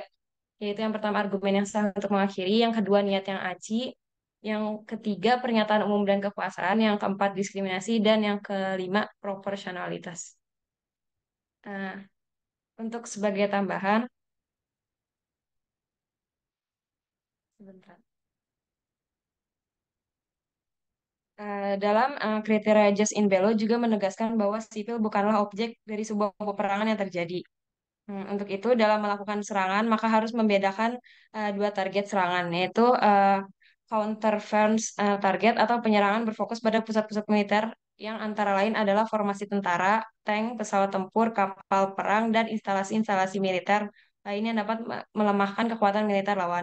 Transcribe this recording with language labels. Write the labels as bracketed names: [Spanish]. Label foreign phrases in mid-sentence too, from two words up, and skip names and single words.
[Indonesian] Yaitu yang pertama argumen yang sah untuk mengakhiri, yang kedua niat yang aci, yang ketiga pernyataan umum dan kekuasaan, yang keempat diskriminasi, dan yang kelima proporsionalitas. Untuk sebagai tambahan, sebentar. Dalam kriteria [Latin] jus in bello [Indonesian] juga menegaskan bahwa sipil bukanlah objek dari sebuah peperangan yang terjadi. Untuk itu, dalam melakukan serangan, maka harus membedakan dua target serangan, yaitu [English] counter-offense target [Indonesian] atau penyerangan berfokus pada pusat-pusat militer yang antara lain adalah formasi tentara, tank, pesawat tempur, kapal perang, dan instalasi-instalasi militer lain yang dapat melemahkan kekuatan militer lawan.